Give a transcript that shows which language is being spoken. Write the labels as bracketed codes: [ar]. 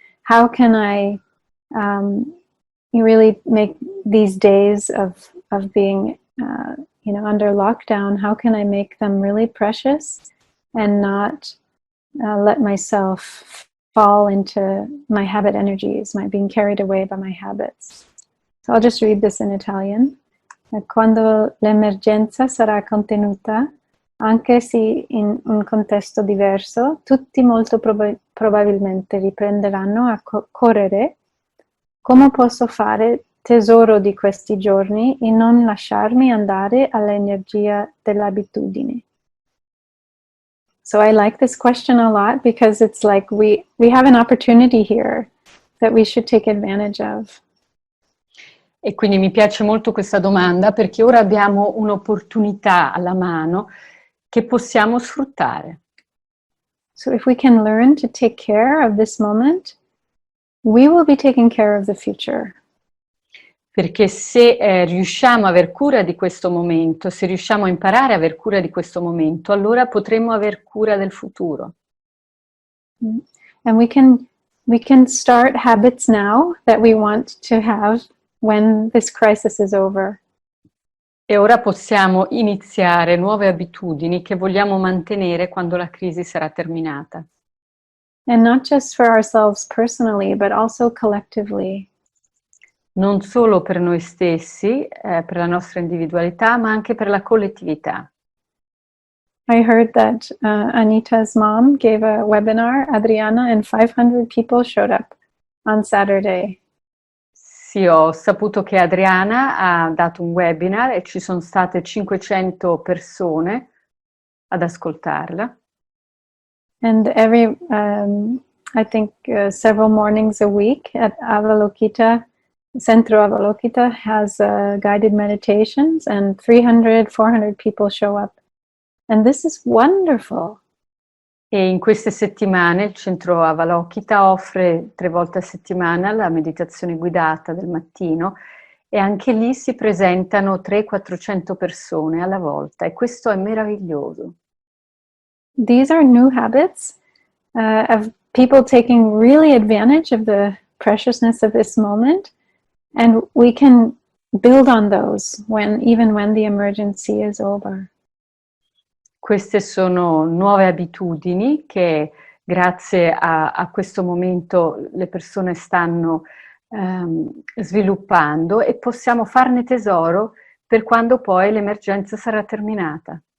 [en] How can I really make these days of being under lockdown, how can I make them really precious and not let myself fall into my habit energies, my being carried away by my habits? So I'll just read this in Italian. [it] Quando l'emergenza sarà contenuta, anche se in un contesto diverso, tutti molto probabilmente riprenderanno a correre. Come posso fare tesoro di questi giorni e non lasciarmi andare all'energia dell'abitudine? [en] So I like this question a lot because it's like we have an opportunity here that we should take advantage of. [it] E quindi mi piace molto questa domanda perché ora abbiamo un'opportunità alla mano che possiamo sfruttare. [en] So if we can learn to take care of this moment, we will be taking care of the future. [it] Perché se riusciamo a aver cura di questo momento, se riusciamo a imparare a aver cura di questo momento, allora potremo aver cura del futuro. [en] And we can start habits now that we want to have when this crisis is over. [it] E ora possiamo iniziare nuove abitudini che vogliamo mantenere quando la crisi sarà terminata. [en] And not just for ourselves personally, but also collectively. [it] Non solo per noi stessi, per la nostra individualità, ma anche per la collettività. [en] I heard that Anita's mom gave a webinar, Adriana, and 500 people showed up on Saturday. [it] Sì, ho saputo che Adriana ha dato un webinar e ci sono state 500 persone ad ascoltarla. [en] And I think several mornings a week at Avalokita, Centro Avalokita has guided meditations, and 300, 400 people show up. And this is wonderful. [it] E in queste settimane il centro Avalokita offre 3 volte a settimana la meditazione guidata del mattino e anche lì si presentano 300-400 persone alla volta e questo è meraviglioso. [en] These are new habits of people taking really advantage of the preciousness of this moment, and we can build on those even when the emergency is over. [it] Queste sono nuove abitudini che grazie a questo momento le persone stanno sviluppando e possiamo farne tesoro per quando poi l'emergenza sarà terminata.